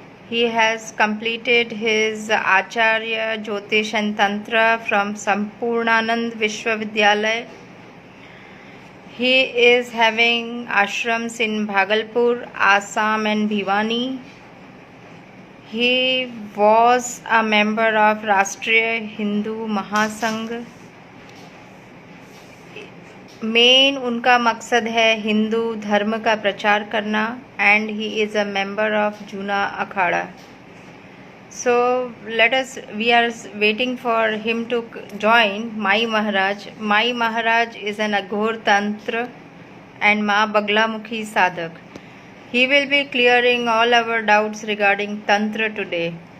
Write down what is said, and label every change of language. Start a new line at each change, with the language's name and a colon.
English: He has completed his Acharya Jyotish and Tantra from Sampurnanand Vishwavidyalaya. He is having ashrams in Bhagalpur, Assam and Bhiwani. He was a member of Rashtriya Hindu Mahasangh.
Hindi: Main उनका मकसद है हिंदू धर्म का प्रचार करना
English: and he is a member of
Hindi: Juna Akhara.
English: So we are waiting for him to join Mai Maharaj. Mai Maharaj is an Aghor Tantra and Ma Baglamukhi sadhak. He will be clearing all our doubts regarding Tantra today.